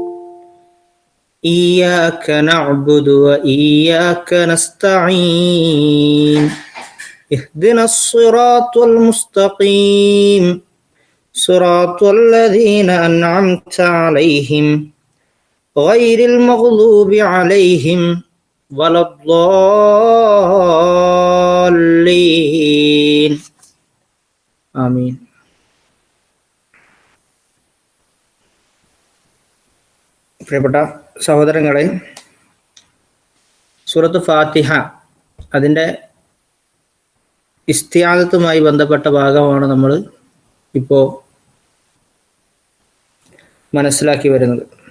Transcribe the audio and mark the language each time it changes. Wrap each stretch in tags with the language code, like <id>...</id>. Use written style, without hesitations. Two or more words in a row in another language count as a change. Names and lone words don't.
<ar>إياك نعبد وإياك نستعين اهدنا الصراط المستقيم صراط الذين أنعمت عليهم غير المغضوب عليهم ولا الضالين آمين.</ar> <ml>പ്രിയപ്പെട്ട സഹോദരങ്ങളെ, സൂറത്ത് ഫാത്തിഹ അതിൻ്റെ ഇസ്തിആദത്തുമായി ബന്ധപ്പെട്ട ഭാഗമാണ് നമ്മൾ ഇപ്പോൾ മനസ്സിലാക്കി വരുന്നത്.</ml>